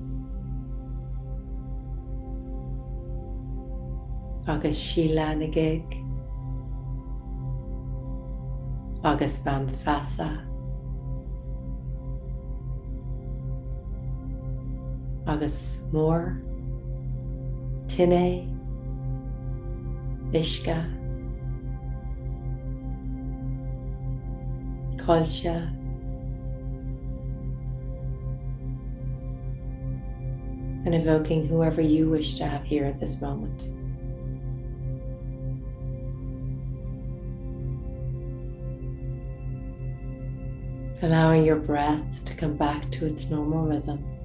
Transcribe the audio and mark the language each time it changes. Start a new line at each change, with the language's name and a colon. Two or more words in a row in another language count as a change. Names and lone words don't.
Irish: Agus Sheila Nagig, Agus Van Fasa, Agus Moore, Tine, Ishka, Colcha,
English: and evoking whoever you wish to have here at this moment. allowing your breath to come back to its normal rhythm.